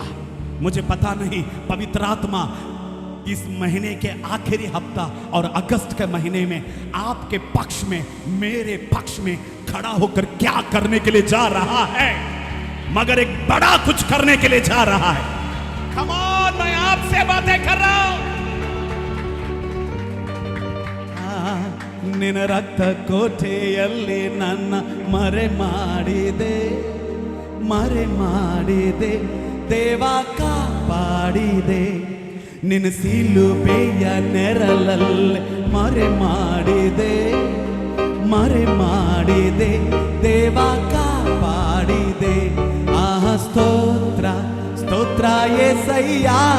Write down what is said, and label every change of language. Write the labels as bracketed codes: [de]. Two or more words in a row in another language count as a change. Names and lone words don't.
[hi] मुझे पता नहीं पवित्र आत्मा इस महीने के आखिरी हफ्ता और अगस्त के महीने में आपके पक्ष में, मेरे पक्ष में खड़ा होकर क्या करने के लिए जा रहा है, मगर एक बड़ा कुछ करने के लिए जा रहा है। [en] come on, [hi] मैं आपसे बातें कर रहा हूं। [kn] ನಿನ್ನ ರಕ್ತ ಕೋಟೆಯಲ್ಲಿ ನನ್ನ ಮರೆ ಮಾಡಿದೆ ದೇವ ಕಾಪಾಡಿದೆ ನಿನ್ನ ಸಿಲುಬೆಯ ನೆರಳಲ್ಲಿ ಮರೆ ಮಾಡಿದೆ ದೇವ ಕಾಪಾಡಿದೆ ಆಹ ಸ್ತೋತ್ರ ಸ್ತೋತ್ರ యేసయ్య